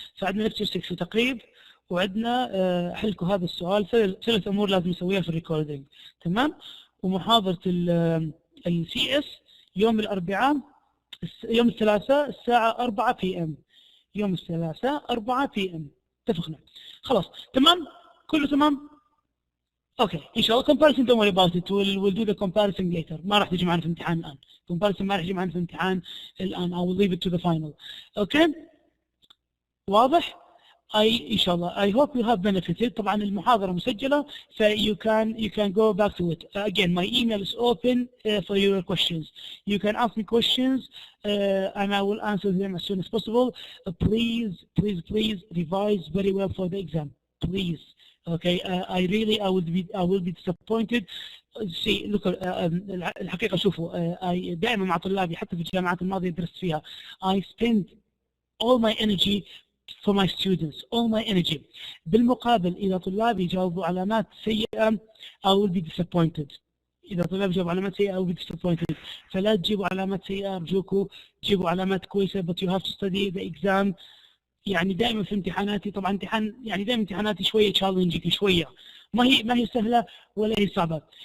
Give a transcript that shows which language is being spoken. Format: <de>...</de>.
<ar>فعندنا لكتشر 6 وتقريب، وعندنا حلكم هذا السؤال، ثلاث أمور لازم نسويها في الريكوردينج. تمام؟ ومحاضرة السي اس يوم الأربعاء، يوم الثلاثاء الساعة 4 PM، يوم الثلاثاء 4 PM. اتفقنا؟ خلاص تمام؟ كله تمام؟ اوكي ان شاء الله</ar> <en>comparison don't worry about it, we'll do the comparison later.</en> <ar>ما راح تجي معنا في الامتحان الان، comparison ما راح يجي معنا في الامتحان الان.</ar> <en>I will leave it to the final.</en> <ar>اوكي واضح؟ ان شاء الله</ar> <en>I hope you have benefited.</en> <ar>طبعا المحاضرة مسجلة ف</ar> <en>you can go back to it. Again my email is open for your questions. You can ask me questions and I will answer them as soon as possible. Please revise very well for the exam, please. Okay, I will be disappointed. See, look,</en> <ar>الحقيقة شوفوا دائما مع طلابي حتى في الجامعات الماضية درست فيها</ar> <en>I spend all my energy for my students, all my energy.</en> <ar>بالمقابل إذا طلابي جاوبوا علامات سيئة</ar> <en>I will be disappointed.</en> <ar>إذا طلابي جاوبوا علامات سيئة</ar> <en>I will be disappointed.</en> <ar>فلا تجيبوا علامات سيئة أرجوكم، جيبوا علامات كويسة</ar> <en>but you have to study the exam.</en> <ar>يعني دائما في امتحاناتي، طبعا امتحان يعني دائما امتحاناتي شويه تشالنجينج، شويه ما هي سهله ولا هي صعبه.</ar>